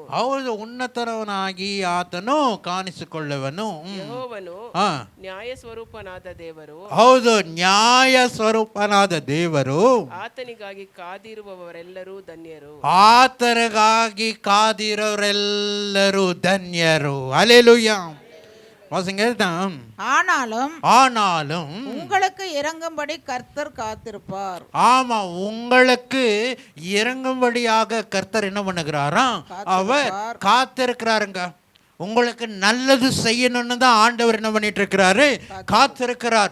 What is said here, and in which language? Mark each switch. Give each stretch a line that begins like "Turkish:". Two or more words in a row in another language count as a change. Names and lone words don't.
Kannada: ಹೌದು, ಉನ್ನತವನಾಗಿ ಆತನು ಕಾಣಿಸಿಕೊಳ್ಳುವನು. ಯೆಹೋವನು ನ್ಯಾಯ ಸ್ವರೂಪನಾದ ದೇವರು. ಹೌದು, ನ್ಯಾಯ ಸ್ವರೂಪನಾದ ದೇವರು. ಆತನಿಗಾಗಿ ಕಾದಿರುವವರೆಲ್ಲರೂ ಧನ್ಯರು. ಆತನಿಗಾಗಿ ಕಾದಿರೋರೆಲ್ಲರೂ ಧನ್ಯರು.
Tamil: அல்லேலூயா. வாசிங்க. ஆனாலும் உங்களுக்கு இறங்கும்படி கர்த்தர் காத்திருப்பார். ஆமா, உங்களுக்கு இறங்கும்படியாக கர்த்தர் என்ன பண்ணுகிறாராம், அவர் காத்திருக்கிறாருங்க. உங்களுக்கு நல்லது செய்யணும்னு தான் ஆண்டவர் என்ன பண்ணிட்டு இருக்கிறாரு, காத்திருக்கிறார்.